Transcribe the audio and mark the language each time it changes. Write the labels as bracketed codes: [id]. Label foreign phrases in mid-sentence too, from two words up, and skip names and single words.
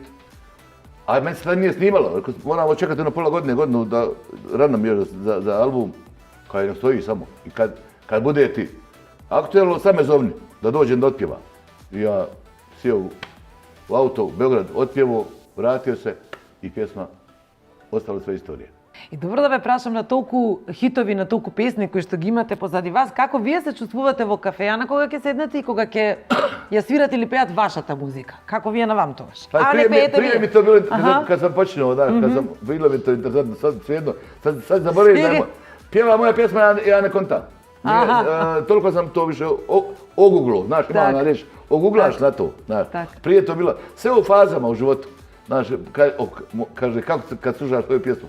[bs] A meni se tad nije snimalo, moramo čekati na pola godinu da rano mi još za album, kaj ne stoji samo. I kad bude ti aktuelno, sad me zovni, da dođem da otpjeva. I ja sjeo u auto u Beograd, otpjevo, vratio se i pjesma ostala sve istorije. [mk] И добро да ве прашам на толку хитови, на толку песни кои што ги имате позади вас, како вие се чувствувате во кафејана кога ќе седнете и кога ќе ја свирате или пеат вашата музика? Како вие на вам тогаш? [bs] Прije mi to bilo, kad sam počinao, kad sam, bilo mi to interesantno, sad svejedno, sad zaboravim da pjeva moja pjesma, ja ne kontam. Toliko sam to više oguglo, znaš, ima ona reč, oguglaš na to, znaš. Prije to bilo, sve u fazama u životu, znaš, kaže, kako kad slušaš svoju pjesmu?